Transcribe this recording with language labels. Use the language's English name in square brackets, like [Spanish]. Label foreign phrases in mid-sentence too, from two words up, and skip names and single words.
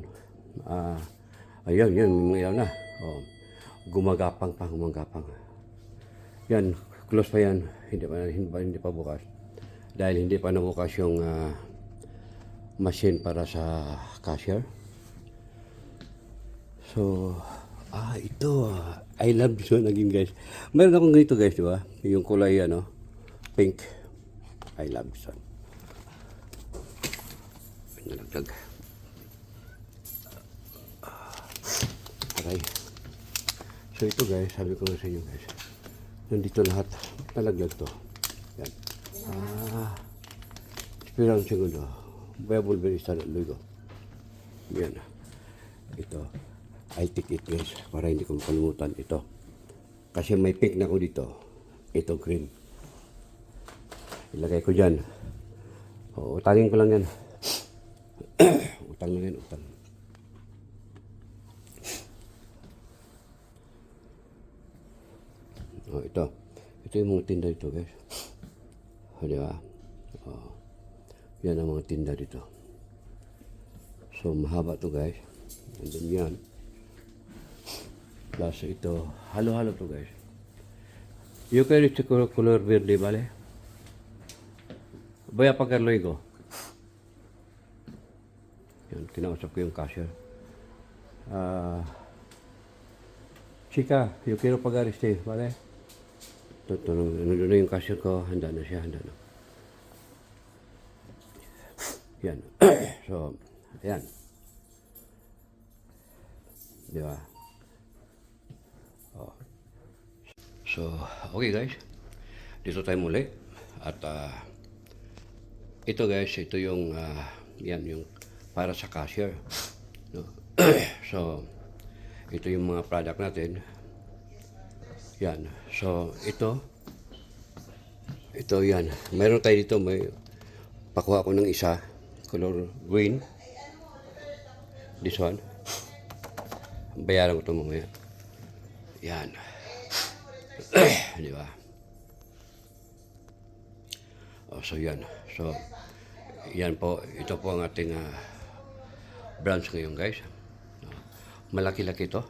[Filipino] Ayun, yun, may ilaw na. Oh, gumagapang. Yan, close pa yan. Hindi pa bukas. Dahil hindi pa nabukas yung machine para sa cashier. So, ito. [English] I love this one again guys. [Filipino] Meron akong ganito guys, di ba? Yung kulay, [English] pink. I love this one. [Filipino] Nalagdag. Aray. So ito guys, sabi ko sa inyo guys. Nandito lahat. Nalaglag to. Yan. [Spanish] Espera un segundo. Voy a volver a instalar luego. [Filipino] Yan. Ito. [English] I take it guys. [Filipino] Para hindi ko makalimutan ito. Kasi may pink na ko dito. Ito green. Ilagay ko dyan. O, utangin ko lang yan. Utang lang yan, utang. O, ito. Ito yung mga tinda dito, guys. O, di ba? O, yan ang mga tinda dito. So, mahaba to, guys. [English] And then [Filipino] yan. Plus, ito. Halo-halo to, guys. Yung kayo ito [Spanish] color verde, [Filipino] bale? [Spanish] Voy a pagar luego. [Filipino] Yan, kinausap ko yung cashier. [Spanish] Chica, yo quiero pagar ¿vale? [Filipino] Ano na yung cashier ko, handa na siya, handa na. Yan. So, yan. Di ba? Oh. So, okay guys. Dito tayo muli. At ito guys, ito yung yan yung para sa cashier. No? So, ito yung mga product natin. Yan. So, ito yan. Meron tayo dito, may pakuha ko ng isa, [English] color green. This one. [Filipino] Bayaran ko ito mamaya. Yan. Di ba? Oh, so yan. So, yan po. Ito po ang ating branch ngayon, guys. Malaki-laki ito.